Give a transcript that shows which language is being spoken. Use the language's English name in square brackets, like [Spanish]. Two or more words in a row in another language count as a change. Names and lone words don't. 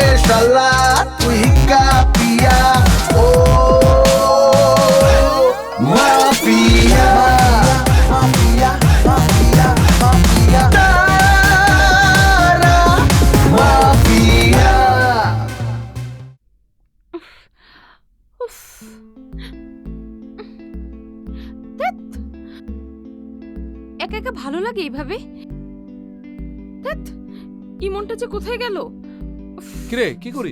[Bangla] salah tu hikapia. Mafia, mafia, mafia, mafia. Tara, mafia. একা একা ভালো লাগে এইভাবে। ইমনটা যে কোথায় গেল? কিরে কি করিস?